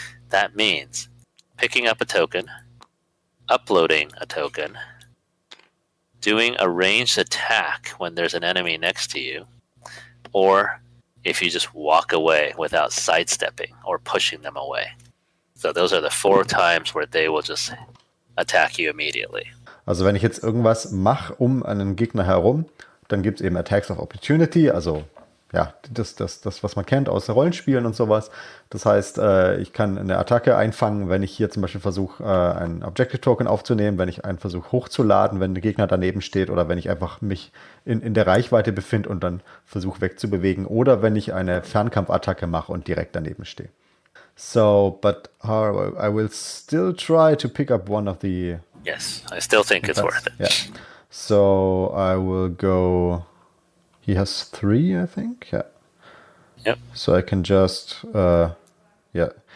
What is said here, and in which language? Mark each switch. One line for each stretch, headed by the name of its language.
English: That means picking up a token, uploading a token, doing a ranged attack when there's an enemy next to you, or if you just walk away without sidestepping or pushing them away. So those are the 4 times where they will just attack you immediately.
German: Also wenn ich jetzt irgendwas mache um einen Gegner herum, dann gibt es eben Attacks of Opportunity, also ja, das, was man kennt aus Rollenspielen und sowas. Das heißt, ich kann eine Attacke einfangen, wenn ich hier zum Beispiel versuche, einen Objective Token aufzunehmen, wenn ich einen versuche hochzuladen, wenn der Gegner daneben steht oder wenn ich einfach mich in der Reichweite befinde und dann versuche wegzubewegen oder wenn ich eine Fernkampfattacke mache und direkt daneben stehe.
English: So, but I will still try to pick up one of the... Yes, I still think it's worth it. Yeah. So I will go... He has 3, I think. Yeah. Yep. So I can just, yeah.